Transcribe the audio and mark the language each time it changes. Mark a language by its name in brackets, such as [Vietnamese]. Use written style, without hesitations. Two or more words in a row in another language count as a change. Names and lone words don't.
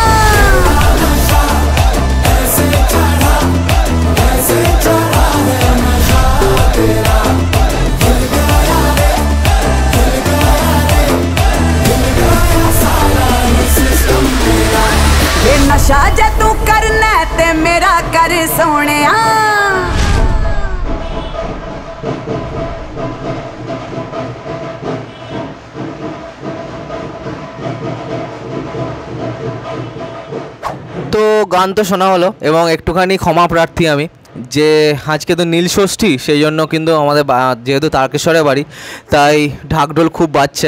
[Hindi] ऐसे चढ़ा है नशा तेरा। हिल गया रे हिल गया रे हिल गया सारा ही सिस्टम मेरा। [Punjabi] ਯੇ ਨਸ਼ਾ ਜੇ ਤੂੰ ਕਰਨਾ ਤੇ ਮੇਰਾ ਕਰ ਸੋਹਣੇ। [Bangla] তো গান তো শোনা হলো এবং একটুখানি ক্ষমা প্রার্থী আমি, যে আজকে তো নীল ষষ্ঠী, সেই জন্য কিন্তু আমাদের যেহেতু তারকেশ্বরে বাড়ি তাই ঢাকঢোল খুব বাজছে।